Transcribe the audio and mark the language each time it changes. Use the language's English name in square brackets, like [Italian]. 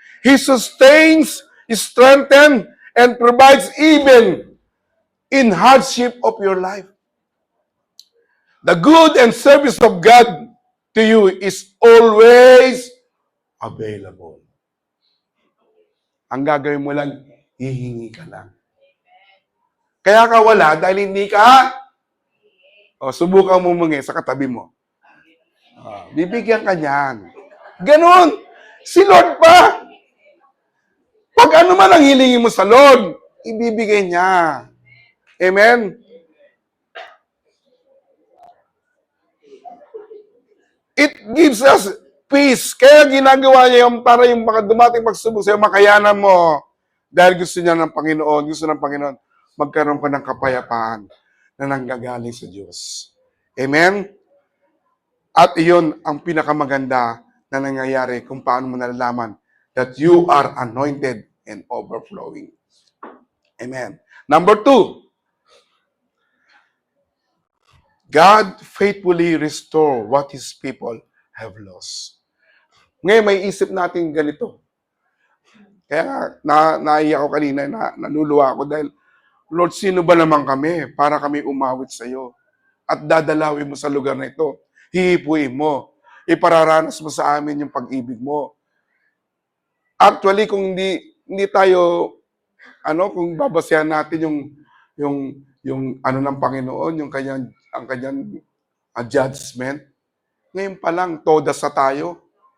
[English] He sustains, strengthens, and provides even in hardship of your life. The good and service of God to you is always available. [Filipino] Ang gagawin mo lang, hihingi ka lang. Kaya ka wala dahil hindi ka, subukan mo mungi sa katabi mo. Bibigyan ka niyan. Ganon. Si Lord pa. Pag ano man ang hilingin mo sa Lord, ibibigay niya. Amen? [English] It gives us peace. [Filipino] Kaya ginagawa niya yung para yung mga dumating pagsubok sa'yo, makayanan mo. Dahil gusto niya ng Panginoon, gusto ng Panginoon, magkaroon ka ng kapayapaan na nanggagaling sa Diyos. Amen? At iyon ang pinakamaganda na nangyayari kung paano mo nalalaman [English] that you are anointed and overflowing. [Filipino] Amen. [English] Number 2, God faithfully restore what His people have lost. [Filipino] Ngayon, may isip natin ganito. Kaya naiyak ako kanina, naluluwa ako dahil, Lord, sino ba naman kami para kami umawit sa iyo? At dadalawin mo sa lugar na ito. Hihipuin mo. Ipararanas mo sa amin yung pag-ibig mo. Actually, kung hindi tayo, kung babasehan natin yung ng Panginoon, ang kanyang judgment, ngayon pa lang, todas sa tayo.